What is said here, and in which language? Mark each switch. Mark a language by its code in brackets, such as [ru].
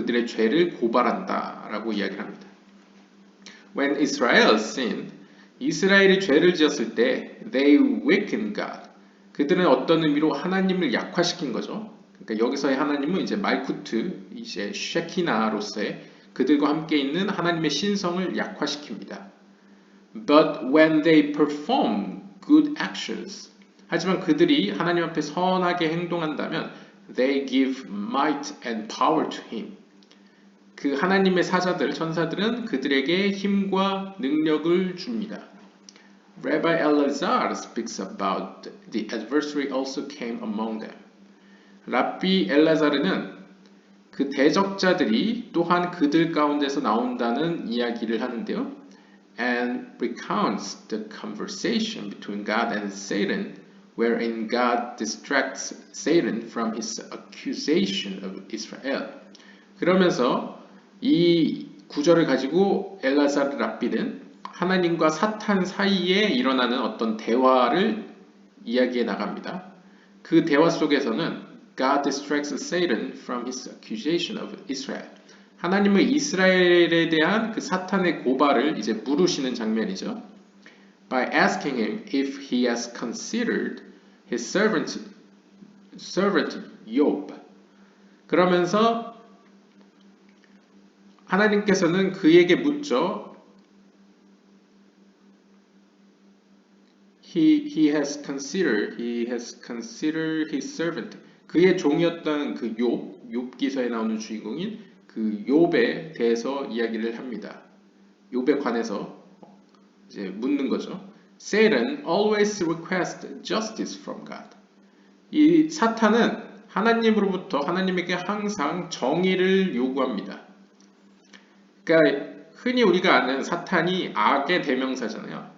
[ko] 그들의 죄를 고발한다라고 이야기를 합니다. [en] When Israel sinned, [ko] 이스라엘이 죄를 지었을 때 [en] they weakened God. [ko] 그들은 어떤 의미로 하나님을 약화시킨 거죠. 그러니까 여기서의 하나님은 이제 말쿠트, 이제 쉐키나로서의 그들과 함께 있는 하나님의 신성을 약화시킵니다. [en] But when they perform good actions, [ko] 하지만 그들이 하나님 앞에 선하게 행동한다면 [en] they give might and power to him. [ko] 그 하나님의 사자들, 천사들은 그들에게 힘과 능력을 줍니다. [en] Rabbi Elazar speaks about the adversary also came among them. [ko] 랍비 엘라자르는 그 대적자들이 또한 그들 가운데서 나온다는 이야기를 하는데요. [en] And recounts the conversation between God and Satan, wherein God distracts Satan from his accusation of Israel. [ko] 그러면서 이 구절을 가지고 엘라자르 랍비는 하나님과 사탄 사이에 일어나는 어떤 대화를 이야기해 나갑니다. 그 대화 속에서는 [en] God distracts Satan from his accusation of Israel. [ko] 하나님의 이스라엘에 대한 그 사탄의 고발을 이제 물으시는 장면이죠. [en] By asking him if he has considered his servant Job. [ko] 그러면서 하나님께서는 그에게 묻죠. [en] He has considered his servant. [ko] 그의 종이었던 그 욥기서에 나오는 주인공인 그 욥에 대해서 이야기를 합니다. 욥에 관해서 이제 묻는 거죠. [en] Satan always requests justice from God. [ko] 이 사탄은 하나님에게 항상 정의를 요구합니다. 그러니까 흔히 우리가 아는 사탄이 악의 대명사잖아요.